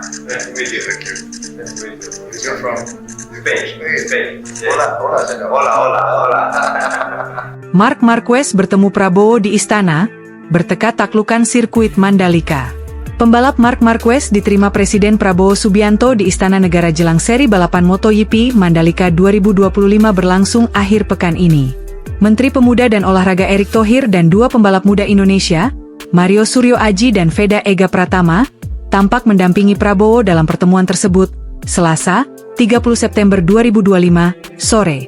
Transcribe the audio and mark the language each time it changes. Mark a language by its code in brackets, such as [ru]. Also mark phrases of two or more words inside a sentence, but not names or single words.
[en] Nice to meet you. Thank you. Nice to meet you. You're from Spain. Spain. [es] Hola, hola, señor. Hola, hola, hola. [id] Marc Marquez bertemu Prabowo di istana, bertekad taklukan sirkuit Mandalika. Pembalap Marc Marquez diterima Presiden Prabowo Subianto di Istana Negara jelang seri balapan MotoGP Mandalika 2025 berlangsung akhir pekan ini. Menteri Pemuda dan Olahraga Erick Thohir dan dua pembalap muda Indonesia, Mario Suryo Aji dan Veda Ega Pratama, tampak mendampingi Prabowo dalam pertemuan tersebut, Selasa, 30 September 2025, sore.